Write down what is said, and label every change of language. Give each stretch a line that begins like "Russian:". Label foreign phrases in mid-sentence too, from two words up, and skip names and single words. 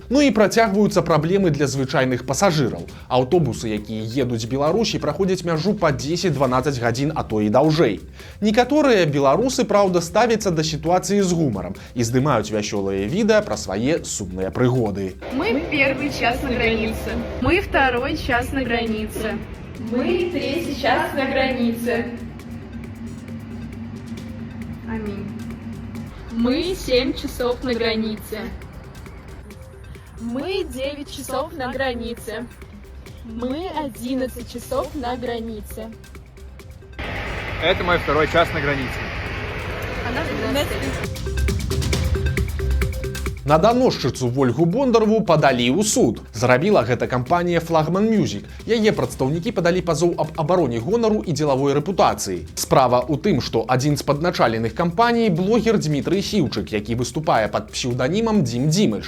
Belarusian: Ну і працягваюцца праблемы для звычайных пасажыраў. Аўтобусы, якія едуць з Беларусі, праходзяць мяжу па 10-12 гадзін, а то і даўжэй. Некаторыя беларусы, праўда, ставяцца да сітуацыі з гумарам і здымаюць вясёлыя відэа пра свае сумныя прыгоды.
Russian: Мы первый час на границе. Мы второй час на границе. Мы третий час на границе. Аминь. Мы 7 часов на границе. Мы 9 часов на границе. Мы 11 часов на границе. Это мой второй час на границе. Она 12.
Belarusian: На даносчыцу Вольгу Бондарову падалі ў суд. Зрабіла гэта кампанія Флагман Мюзік. Яе прадстаўнікі падалі пазоў аб абароне гонару і дзелавой рэпутацыі. Справа ў тым, што адзін з падначаленых кампаній блогер Дмітрый Сіўчык, які выступае пад псеўданімам Дзім Дзімыч.